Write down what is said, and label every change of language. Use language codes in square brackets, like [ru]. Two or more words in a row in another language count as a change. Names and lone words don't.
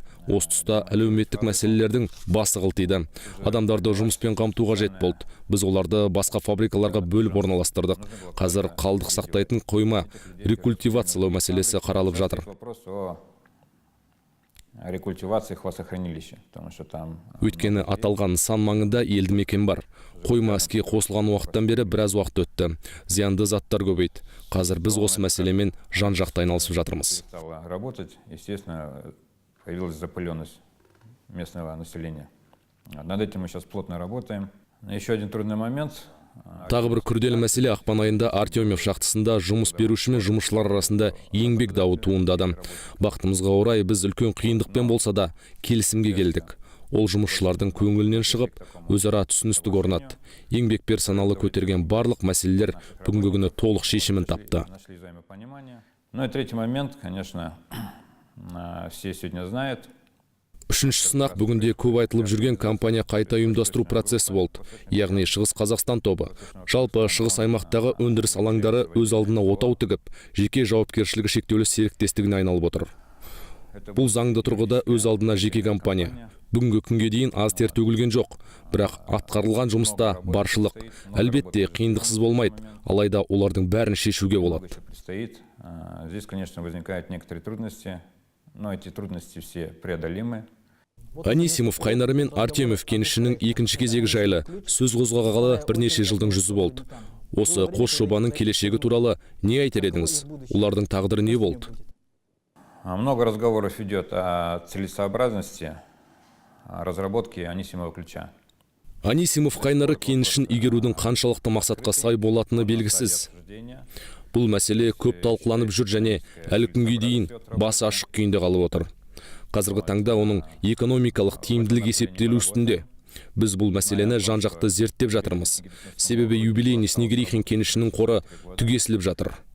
[kk] Осы тұста әлеуметтік мәселелердің басы қылтиды. Адамдарды жұмыспен қамту қажет болды. Біз оларды басқа фабрикаларға бөліп орналастырдық. Қазір қалдық сақтайтын қойма рекультивациялау мәселесі қаралып жатыр. [ru] Рекультивации хвостохранилища, потому что там... [kk] Өйткені аталған нысан маңында елді мекен бар. Қойма іске қосылған уақыттан бері біраз уақыт өтті. Зиянды заттар көбейді. Қазір біз осы мәселемен жан-жақты айналысып жатырмыз. [ru] Работать, естественно, появилась запыленность местного населения. Над этим мы сейчас плотно работаем. Еще один трудный момент. [kk] Тағы бір күрделі мәселе ақпан айында Артемьев шахтасында жұмыс беруші мен жұмысшылар арасында еңбек дауы туындады. Бақытымызға орай біз үлкен қиындықпен болса да келісімге келдік. Ол жұмысшылардың көңілінен шығып, өзара түсіністік орнады. Еңбек персоналы көтерген барлық мәселелер бүгінгі күні толық шешімін тапты. [ru] Ну и третий момент, конечно, все сегодня знают. [kk] Үшінші сынақ бүгінде көп айтылып жүрген компания қайта ұйымдастыру процесі болды. Яғни Шығыс Қазақстан тобы. Жалпы Шығыс аймақтағы өндіріс алаңдары өз алдына отау тігіп, жеке жауапкершілігі шектеулі серіктестігіне айналып отыр. Бұл заңды тұрғыда өз алдына жеке компания. Бүгінгі күнге дейін аз тер төгілген жоқ, бірақ атқарылған жұмыста баршылық. Әлбетте қиындықсыз болмайды, алайда олардың бәрін шешуге болады. [ru] Здесь, конечно, возникают некоторые трудности, но эти трудности все преодолимы. [kk] Анисимов қайнары мен Артемьев кенішінің екінші кезегі жайлы сөз қозғағалы бірнеше жылдың жүзі болды. Осы қос жобаның келешегі туралы не айтар едіңіз? Олардың тағдыры не болды? [ru] Много разговоров идет о целесообразности разработки Анисимова ключа. [kk] Анисимов қайнары кенішін игерудің қаншалықты мақсатқа сай болатыны белгісіз. Бұл мәселе көп талқыланып жүр және әлі күнге дейін басы ашық күйінде қалып отыр. Қазіргі таңда оның экономикалық тиімділік есептелу үстінде. Біз бұл мәселені жан-жақты зерттеп жатырмыз. Себебі юбилейный Снегирихин кенішінің қоры түгесіліп жатыр.